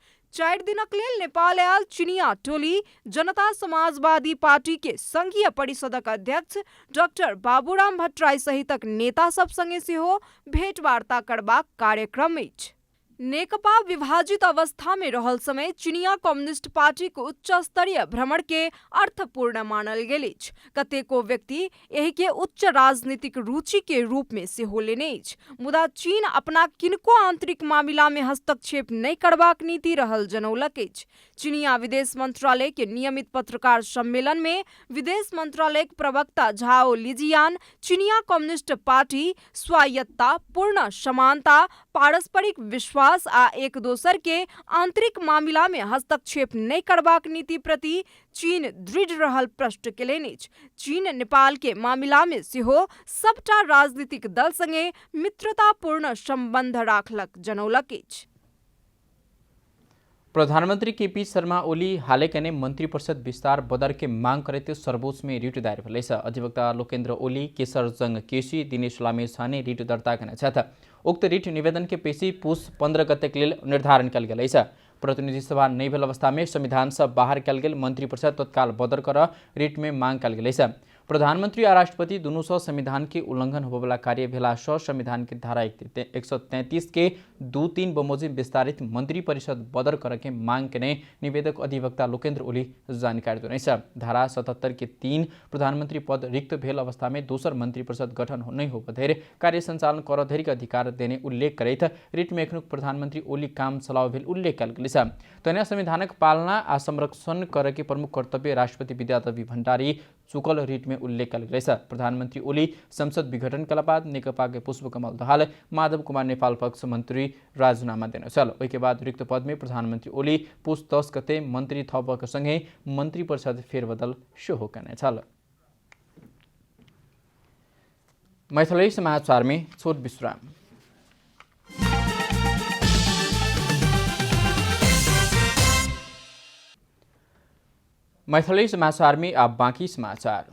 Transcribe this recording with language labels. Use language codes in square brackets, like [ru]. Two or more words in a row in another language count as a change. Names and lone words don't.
[mai] 4 दिनक लेल नेपाल आयल चीनिया टोली जनता समाजवादी पार्टी के संघीय परिषदक अध्यक्ष डॉक्टर बाबूराम भट्टराई सहितक नेता सब संगे सेहो भेंटवार्ता करबाक कार्यक्रम अछि। नेकपा विभाजित अवस्था में रहल समय चीनिया कम्युनिस्ट पार्टी को उच्च स्तरीय भ्रमण के अर्थपूर्ण मानल गेल अछि। कतेको व्यक्ति एहि के उच्च राजनीतिक रुचि के रूप में सेहो लेने अछि। मुदा चीन अपना किनको आंतरिक मामिला में हस्तक्षेप नहीं करबाक नीति रहल जनौलक अछि। चीनिया विदेश मंत्रालय के नियमित पत्रकार सम्मेलन में विदेश मंत्रालय के प्रवक्ता झाओ लिजियान चीनिया कम्युनिस्ट पार्टी स्वायत्तता, पूर्ण समानता, पारस्परिक विश्वास आ एक दोसर के आंतरिक मामिला में हस्तक्षेप नहीं करबाक नीति प्रति चीन दृढ़ रहल प्रश्न केलनि अछि। चीन नेपाल के मामिला में सेहो सबटा राजनीतिक दल संगे मित्रतापूर्ण संबंध राखलक जनौलक अछि। प्रधानमंत्री केपी शर्मा ओली हालै कने मंत्रिपरिषद विस्तार बदर के मांग करते सर्वोच्च में रिट दायर भेलै छ। अधिवक्ता लोकेन्द्र ओली, केशर जंग केसी, दिनेश लामे छाने रिट दर्ता केने छथि। उक्त रिट निवेदन के पेशी पुष 15 गते के लेल निर्धारण कयल गेल अछि। प्रतिनिधि सभा नहीं भेल अवस्था में संविधान से बाहर कयल गेल मंत्रिपरिषद तत्काल बदर कर रिट में मांग कयल गेल अछि। प्रधानमंत्री आ राष्ट्रपति दुनू सौ संविधान के उल्लंघन होबला कार्य भेला सौ संविधान के धारा 133 के 2-3 बमोजिम विस्तारित मंत्री परिषद बदर कर के मांग के निवेदक अधिवक्ता लोकेन्द्र ओली जानकारी देने छ। धारा 77 के 3 प्रधानमंत्री पद रिक्त भेल अवस्था में दोसर मंत्री परिषद गठन नहीं हो धैर्य कार्य संचालन कर धैर्य अधिकार देने उल्लेख करैत रिट में एखनुक प्रधानमंत्री ओली काम चलाओ भेल उल्लेख कयल गेल छ। तहिना संविधानक पालना आ संरक्षण करे के प्रमुख कर्तव्य राष्ट्रपति विद्यादेवी भण्डारी चुकल रिट में उल्लेख कयल गेल छ। प्रधानमंत्री ओली संसद विघटन कला बाद नेकपा के पुष्पकमल दाहाल, माधव कुमार नेपाल पक्ष मंत्री राजीनामा देने छल। ओहि के बाद रिक्त पद में प्रधानमंत्री ओली पुष 10 गते मंत्री थपक संगे मंत्री परिषद फेरबदल सेहो केने छल। मैथिली समाचार में छोट विश्राम। मैथिली समाचार में अब बाकी समाचार।